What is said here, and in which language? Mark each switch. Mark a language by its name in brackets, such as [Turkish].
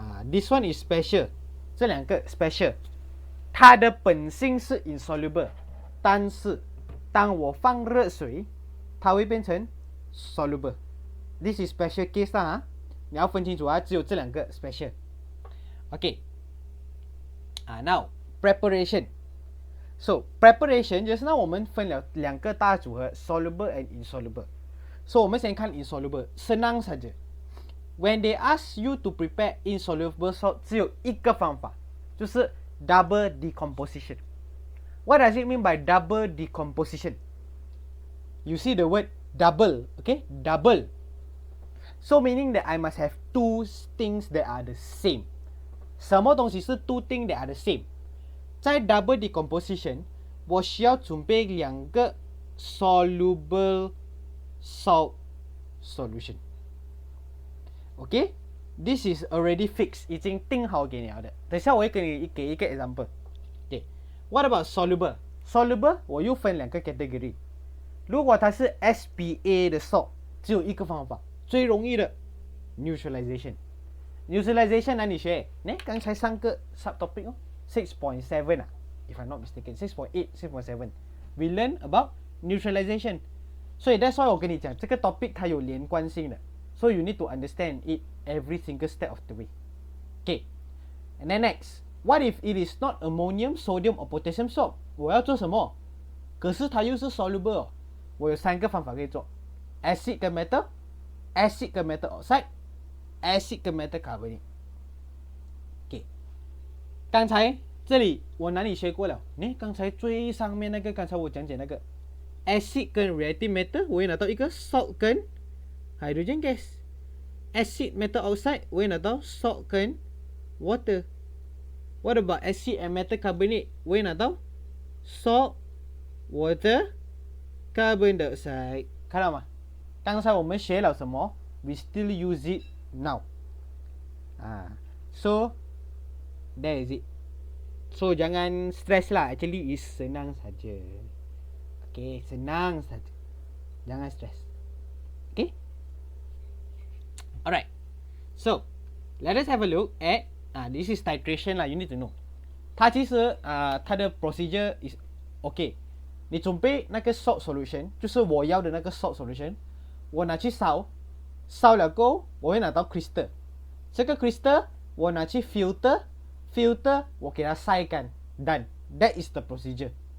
[English] This one is special， [Chinese] 这2个 special， 它的本性是 insoluble， 但是当我放热水，它会变成 soluble。 [English] This is special case 啦， [Chinese] 你要分清楚啊，只有这2个 [English] special。OK，now preparation。So preparation [Chinese] 就是那我们分了2个大组合 [English] soluble and insoluble。 So [Chinese] 我们先看 [English] insoluble， [Malay] senang saja。 [English] When they ask you to prepare insoluble salt， [Chinese] 只有一个方法，就是 [English] double decomposition。 What does it mean by double decomposition? You see the word double, okay? Double. So meaning that I must have 2 things that are the same。 [Chinese] 什么东西是 [English] 2 things that are the same？ [Chinese] 在 double decomposition， 我需要准备2个 soluble salt solution。 [English] OK， this is already fixed， [Chinese] 已经定好给你了的。等下我会给你一个 example。 [English] OK，what about soluble？ [Chinese] Soluble 我又分2个 category。如果它是 SPA 的 salt， 只有一个方法，最容易的 neutralization。neutralization 哪里学？刚才3个 subtopic 哦。 [English] 6.7 if I'm not mistaken， 6.8 6.7 we learn about neutralization。所以 that's why [Chinese] 我跟你讲这个 [English] topic [Chinese] 它有连贯性的， [English] so you need to understand it every single step of the way。 Okay， and then next， what if it is not ammonium, sodium or potassium salt？ [Chinese] 我要做什么？可是它又是 soluble 哦，我有3个方法可以做， acid 跟 metal， acid 跟 metal oxide， acid 跟 metal carbonate。刚才这里我哪里学过了？刚才最上面那个，刚才我讲解那个 acid 跟 reactive metal， 我会拿到一个 salt 跟 hydrogen gas。 acid metal oxide 我会拿到 salt 跟 water。 [English] What about acid and metal carbonate？ [Chinese] 我会拿到 [English] salt water carbon dioxide。 [Chinese] 看到吗？刚才我们学了什么？ [English] We still use it now。 So there is it。 So [Malay] jangan stress lah. [English] Actually is [Malay] senang saja. [English] Okay, senang saja. [Malay] Jangan stress. [English] Okay. Alright. So let us have a look at this is titration lah. You need to know. [Chinese] 它其实它的 procedure [English] is okay。 [Chinese] 你准备那个 salt solution， 就是我要的那个 salt solution， 我拿去烧，烧了过后我会拿到 crystal。这个 crystal 我拿去 filter， 我给它晒干 done。 [English] That is the procedure。